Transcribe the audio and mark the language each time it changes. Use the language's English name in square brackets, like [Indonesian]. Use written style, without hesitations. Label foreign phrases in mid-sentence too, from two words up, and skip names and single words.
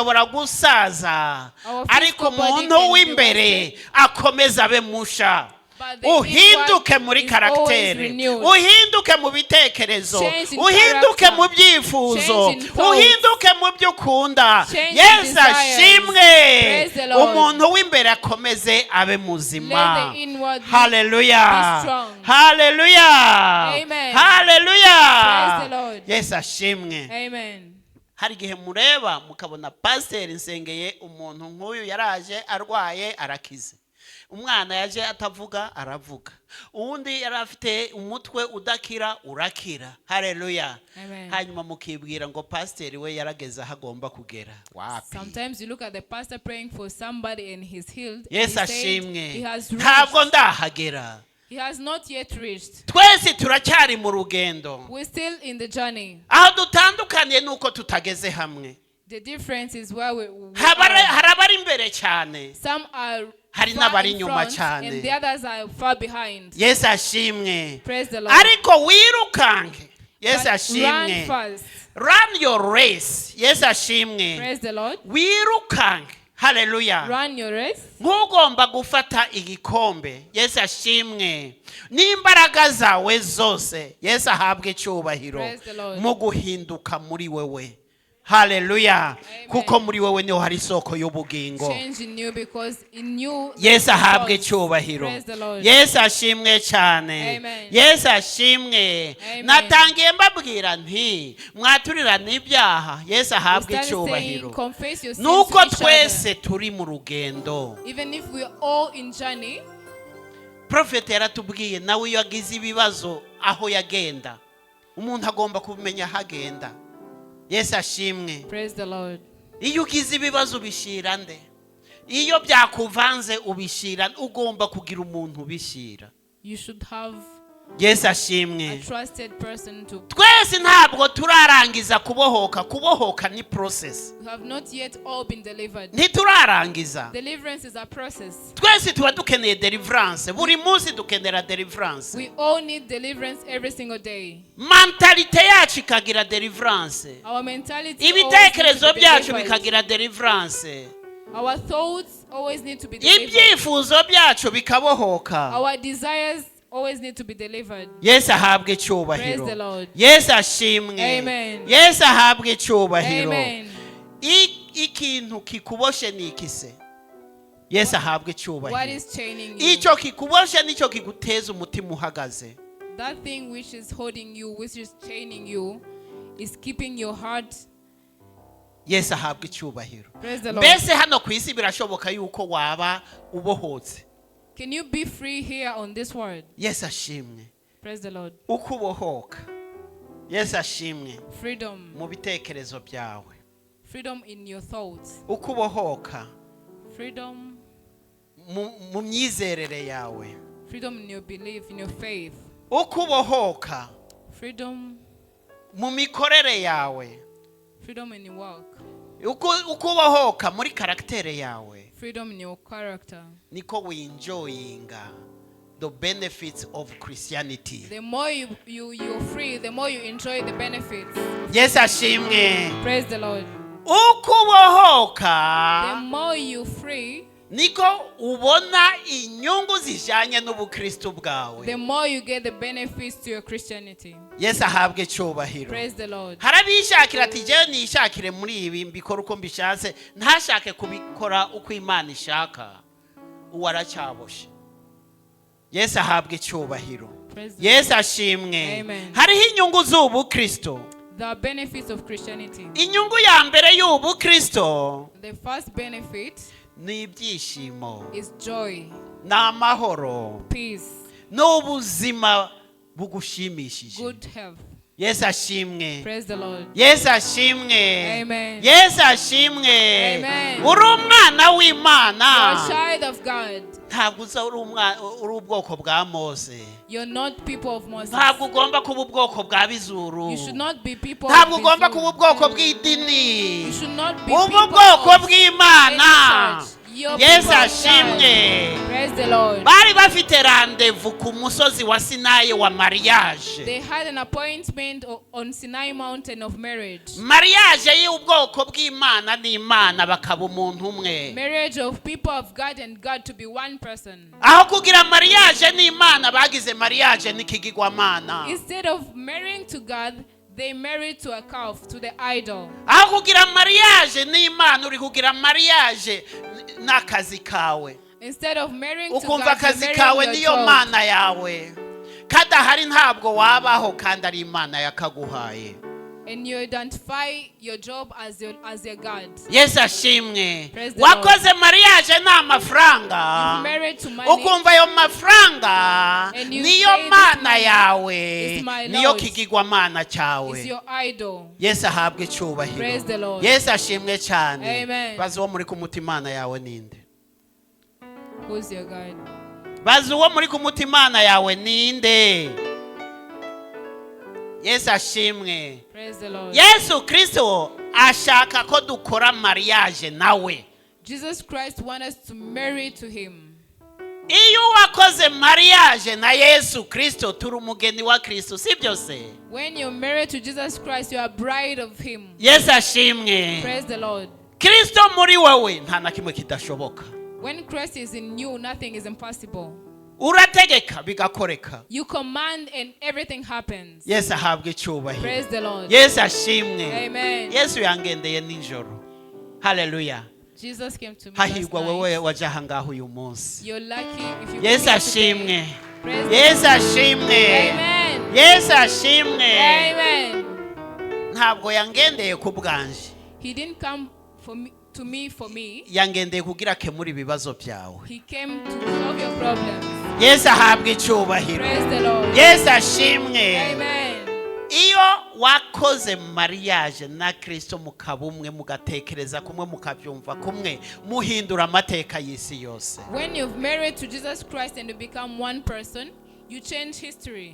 [Kinyarwanda] ushobora gusaza, [English] Our [Kinyarwanda] ariko [English] physical body [Kinyarwanda] umuntu [English] can be [Kinyarwanda] w'imbere [English] wasted. [Kinyarwanda] akomeza abe musha. [English] But the [Kinyarwanda] Uhinduke [English] inward [Kinyarwanda] muri [English] is always [Kinyarwanda] karakteri, [English] renewed. [Kinyarwanda] uhinduke mu bitekerezo, [English] Change in [Kinyarwanda] uhinduke [English] character. [Kinyarwanda] mu byifuzo, [English] Change in thoughts. [Kinyarwanda] uhinduke mu byo ukunda. [English] Change in [Kinyarwanda] Yesu [English] desires. [Kinyarwanda] ashimwe. [English] Praise the Lord. [Kinyarwanda] Umuntu w'imbere akomeze abe muzima. [English] Let the inward be Hallelujah. strong. Hallelujah. Amen. Hallelujah. Praise the Lord. [Kinyarwanda] Yesu ashimwe. Amen. Hari igihe mureba mukabona pasiteri nsengeye umuntu nk'uyu yaraje arwaye arakize. Umwana yaje atavuga aravuga. Uwundi yari afite umutwe udakira urakira. Hallelujah. Amen. Hanyuma mukibwira ngo pasiteri we yarageze aho agomba kugera. Wapi? [English] Sometimes you look at the pastor praying for somebody and he's healed. Yes, and he said [Kinyarwanda] ashimwe. [English] he has [Kinyarwanda] Ntabwo [English] reached. [Kinyarwanda] ndahagera. [English] He has not yet reached. [Kinyarwanda] Twese turacyari mu rugendo. [English] We're still in the journey. [Kinyarwanda] Aho dutandukaniye nuko tutageze hamwe. [English] The difference is where we [Kinyarwanda] Hari [English] are. [Kinyarwanda] abari imbere cyane. [English] Some are [Kinyarwanda] Hari [English] far [Kinyarwanda] n'abari [English] in [Kinyarwanda] inyuma [English] front [Kinyarwanda] cyane. [English] and the others are far behind. [Kinyarwanda] Yesu ashimwe. [English] Praise the Lord. [Kinyarwanda] Ariko wirukanke. Yesu [English] But run [Kinyarwanda] ashimwe. [English] fast. Run your race. [Kinyarwanda] Yesu ashimwe. [English] Praise the Lord. [Kinyarwanda] Wirukanke. Hallelujah. [English] Run your race. [Kinyarwanda] Nk'ugomba gufata igikombe. Yesu ashimwe. N'imbaraga zawe zose. Yesu ahabwe icyubahiro [English] Praise the Lord. [Kinyarwanda] mu guhinduka muri wewe. Hallelujah. Amen. Kuko muri wewe niho hari isoko y'ubugingo. [English] Change in you because in you. [Kinyarwanda] Yesu ahabwe [English] Praise [Kinyarwanda] icyubahiro. [English] the Lord. [Kinyarwanda] Yesu ashimwe cyane. Amen. Yesu ashimwe. Amen. Natangiye mbabwira nti mwaturirana ibyaha. Yesu [English] We [Kinyarwanda] ahabwe [English] started saying, [Kinyarwanda] icyubahiro. [English] confess your sins [Kinyarwanda] Nuko [English] to each [Kinyarwanda] twese [English] other. [Kinyarwanda] turi mu rugendo. [English] Even if we are all in journey, [Kinyarwanda] Prophet yaratubwiye nawe iyo agize ibibazo aho yagenda. Umuntu agomba kumenya aho agenda. Yesu ashimwe. [English] praise the Lord. [Kinyarwanda] Iyo ugize ibibazo ubishira nde? Iyo byakuvanze ubishira, ugomba kugira umuntu ubishira. [English] You should have [Kinyarwanda] Yesu [English] a [Kinyarwanda] ashimwe. [English] trusted person to. [Kinyarwanda] Twese ntabwo turarangiza kubohoka. Kubohoka ni process. [English] We have not yet all been delivered. [Kinyarwanda] Ntiturarangiza. [English] Deliverance is a process. [Kinyarwanda] Twese tuba dukeneye deliverance. Buri munsi dukenera deliverance. [English] We all need deliverance every single day. [Kinyarwanda] Mentalite yacu ikagira deliverance. [English] Our mentality always [Kinyarwanda] Ibitekerezo [English] needs to be [Kinyarwanda] byacu [English] delivered. [Kinyarwanda] bikagira deliverance. [English] Our thoughts always need to be delivered. [Kinyarwanda] Ibyifuzo byacu bikabohoka. [English] Our desires always need to be delivered. [Kinyarwanda] Yesu ahabwe [English] Praise the [Kinyarwanda] icyubahiro. [English] Lord. [Kinyarwanda] Yesu ashimwe. Amen. Yesu ahabwe icyubahiro. Amen. Ikintu kikuboshe ni ikise. Yesu ahabwe [English] What [Kinyarwanda] icyubahiro. [English] is chaining you? [Kinyarwanda] Icyo kikuboshe nicyo kiguteza umutima uhagaze. [English] That thing which is holding you, which is chaining you, is keeping your heart. [Kinyarwanda] Yesu ahabwe icyubahiro. [English] Praise the Lord. [Kinyarwanda] Mbese hano ku isi birashoboka yuko waba ubohotse. [English] Can you be free here on this world? [Kinyarwanda] Yesu ashimwe. [English] Praise the Lord. [Kinyarwanda] Uko ubohoka. Yesu ashimwe [English] Freedom. [Kinyarwanda] mu bitekerezo byawe. [English] Freedom in your thoughts. [Kinyarwanda] Uko ubohoka [English] Freedom. [Kinyarwanda] mu myizerere yawe. [English] Freedom in your belief, in your faith. [Kinyarwanda] Uko ubohoka [English] Freedom. [Kinyarwanda] mu mikorere yawe. [English] Freedom in your work. [Kinyarwanda] Uko ubohoka muri karaktere yawe. [English] Freedom in your character. [Kinyarwanda] Niko we enjoyinga [English] the benefits of Christianity. The more you're free, the more you enjoy the benefits. [Kinyarwanda] Yesu ashimwe. [English] Praise the Lord. [Kinyarwanda] Uko ubohoka [English] The more you're free, [Kinyarwanda] niko ubona inyungu zijanye n'ubukristo bwawe. [English] the more you get the benefits to your Christianity. [Kinyarwanda] Yesu ahabwe icyubahiro. [English] Praise the Lord. [Kinyarwanda] Harabishakira ati jewe nishakire muri ibi mbikora uko mbishatse, ntashake kubikora uko Imana ishaka. Uwaracyaboshe. Yesu ahabwa icyubahiro. [English] Praise the [Kinyarwanda] Yesu ashimwe. Amen. Hariho inyungu z'ubukristo. [English] The benefits of Christianity. [Kinyarwanda] Inyungu ya mbere y'ubukristo [English] The first benefit [Kinyarwanda] ni ibyishimo, [English] is joy, [Kinyarwanda] ni amahoro, [English] peace, [Kinyarwanda] n'ubuzima bugushimishije. [English] good health. [Kinyarwanda] Yesu ashimwe. [English] Praise the Lord. [Kinyarwanda] Yesu ashimwe. Amen. Yesu ashimwe. Amen. Uri umwana [English] You are [Kinyarwanda] w'Imana. [English] a child of God. [Kinyarwanda] Ntabwo uza uri ubwoko bwa Mose. [English] You're not people of Moses. [Kinyarwanda] Ntabwo ugomba kuba ubwoko bwa Bizuru. [English] You should not be people [Kinyarwanda] Ntabwo [English] of [Kinyarwanda] ugomba [English] Israel. [Kinyarwanda] kuba ubwoko bw'idini. [English] You should not be [Kinyarwanda] Ubu [English] people [Kinyarwanda] bwoko [English] of [Kinyarwanda] bw'Imana. [English] any church. You're [Kinyarwanda] Yesu [English] people of [Kinyarwanda] ashimwe. [English] God. Praise the Lord. [Kinyarwanda] Bari bafite randevu ku musozi wa Sinayi wa mariage. [English] They had an appointment on Sinai mountain of marriage. [Kinyarwanda] Mariage y'ubwoko bw'Imana n'Imana bakaba umuntu umwe. [English] Marriage of people of God and God to be one person. [Kinyarwanda] Aho kugira mariage n'Imana bagize mariage n'ikigirwamana. [English] Instead of marrying to God, they married to a calf, to the idol. [Kinyarwanda] Aho kugira mariage n'Imana uri kugira mariage n'akazi kawe. [English] Instead of marrying to [Kinyarwanda] Ukumva [English] God, [Kinyarwanda] akazi [English] you're [Kinyarwanda] kawe [English] marrying [Kinyarwanda] niyo [English] your job. [Kinyarwanda] mana yawe. Kadahari ntabwo wabaho kandi ari Imana yakaguhaye. [English] And you identify your job as your God. [Kinyarwanda] Yesu ashimwe. [English] Praise the Lord. [Kinyarwanda] Wakoze mariage n'amafaranga. [English] You've married to money. [Kinyarwanda] Ukumva ayo mafaranga [English] And you [Kinyarwanda] niyo [English] say this [Kinyarwanda] mana [English] money [Kinyarwanda] yawe, [English] is my [Kinyarwanda] niyo [English] Lord. [Kinyarwanda] kigirwamana [English] It's [Kinyarwanda] cyawe. [English] your idol. [Kinyarwanda] Yesu ahabwe icyubahiro. [English] Praise the Lord. [Kinyarwanda] Yesu ashimwe cyane. Amen. Bazi uwo muri ku mutimana yawe ninde? [English] Who's your God? [Kinyarwanda] Bazi uwo muri ku mutimana yawe ninde? Yesu ashimwe. [English] Praise the Lord. [Kinyarwanda] Yesu Kristo ashaka ko dukora mariage nawe. [English] Jesus Christ wants us to marry to him. [Kinyarwanda] Iyo wakoze mariage na Yesu Kristo turi umugeni wa Kristo, si byose? [English] When you're married to Jesus Christ, you are a bride of him. [Kinyarwanda] Yesu ashimwe. [English] Praise the Lord. [Kinyarwanda] Kristo muri wowe nta na kimwe kidashoboka. [English] When Christ is in you, nothing is impossible. [Kinyarwanda] Urategeka bigakoreka. [English] You command and everything happens. [Kinyarwanda] Yesu ahabwe icyubahiro. [English] Praise the Lord. [Kinyarwanda] Yesu ashimwe. Amen. Yesu yangendeye nijoro. Hallelujah. [English] Jesus came to me last [Kinyarwanda] Hahirwa [English] night. [Kinyarwanda] wewe waje aha ngaho uyu munsi. [English] You're lucky if you [Kinyarwanda] Yesu [English] come here today. [Kinyarwanda] ashimwe. [English] Praise the [Kinyarwanda] Yesu [English] Lord. [Kinyarwanda] ashimwe. Amen. Yesu ashimwe. Amen. Ntabwo yangendeye ku bwanje. [English] He didn't come to me for me. [Kinyarwanda] Yangendeye kugira akemure ibibazo byawe. [English] He came to solve your problems. [Kinyarwanda] Yesu ahabwe icyubahiro. [English] Praise the Lord. [Kinyarwanda] Yesu ashimwe. Amen. Iyo wakoze mariage na Kristo mukaba umwe, mugatekereza kumwe, mukabyumva kumwe, muhindura amateka y'isi yose. [English] When you've married to Jesus Christ and you become one person, you change history.